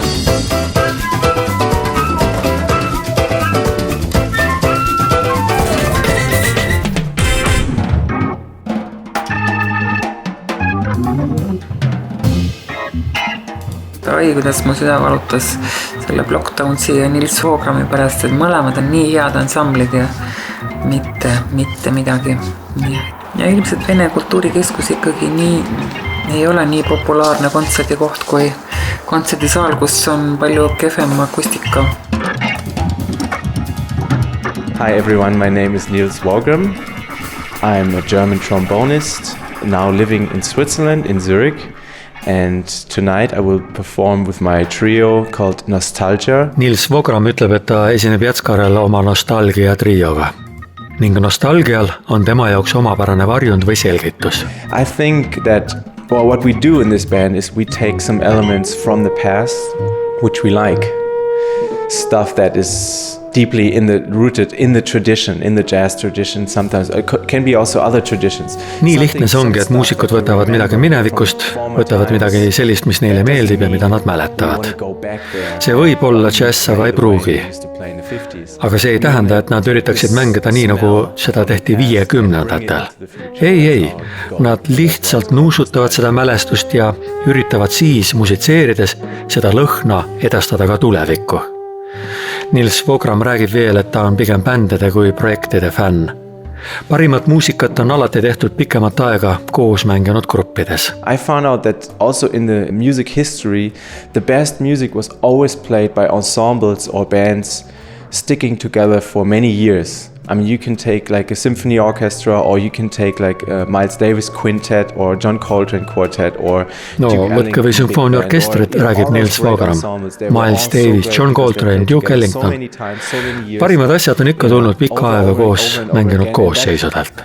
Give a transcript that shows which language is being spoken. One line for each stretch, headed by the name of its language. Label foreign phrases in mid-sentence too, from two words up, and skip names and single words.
Estonian: Oi, kuidas mu süda valutas selle Blockdownsi ja Nils Vogrami pärast, et mõlemad on nii head ansamblid ja mitte midagi. Ja ilmselt Vene kultuurikeskus ikkagi ei ole nii populaarne kontserdikoht kui kontserdisaal, kus on palju kehvem akustika.
English: Hi everyone, my name is Nils Vogram. I'm a German trombonist, now living in Switzerland, in Zurich. And tonight I will perform with my trio called Nostalgia.
Estonian: Nils Vogram ütleb, et ta esineb Jätskarel oma Nostalgia trioga. Ning nostalgial on tema jaoks omapärane varjund või selgitus.
English: I think that what we do in this band is we take some elements from the past, which we like. Stuff that is deeply rooted in the tradition, in the jazz tradition, sometimes it can be also other traditions.
Estonian: Nii lihtne see ongi, et muusikud võtavad midagi minevikust, võtavad midagi sellist, mis neile meeldib ja mida nad mäletavad. See võib olla jazz, aga ei pruugi. Aga see ei tähenda, et nad üritaksid mängida nii, nagu seda tehti 50-ndatel. Ei, nad lihtsalt nuusutavad seda mälestust ja üritavad siis musitseerides seda lõhna edastada ka tulevikku. Nils Vogram räägib veel, et ta on pigem bändide kui projektide fänn. Parimat muusikat on alati tehtud pikemat aega koos mänginud gruppides.
English: I found out that also in the music history, the best music was always played by ensembles or bands sticking together for many years. I mean, you can take like a symphony orchestra or you can take like a Miles Davis quintet or John Coltrane quartet or...
Estonian: võtke või sümfooniorkestrit, räägib Nils Vogram. Miles Davis, John Coltrane, Duke Ellington. Parimad asjad on ikka tulnud pikka aega koos mänginud koosseisudelt.